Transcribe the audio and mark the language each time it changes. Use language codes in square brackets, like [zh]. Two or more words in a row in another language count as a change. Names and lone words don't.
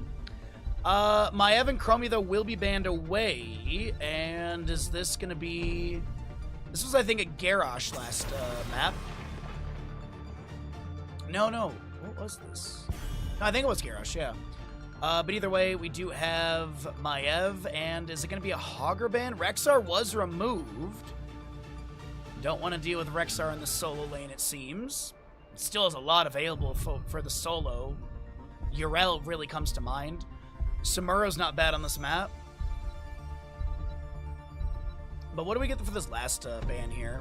[en] Maev and Chromie, though, will be banned away. And is this going to be... This was, I think, a Garrosh last map. No. What was this? No, I think it was Garrosh, yeah. But either way, we do have Maev, and is it going to be a Hogger ban? Rexar was removed. Don't want to deal with Rexar in the solo lane, it seems. It still has a lot available for the solo. Urel really comes to mind. Samuro's not bad on this map. But what do we get for this last ban here?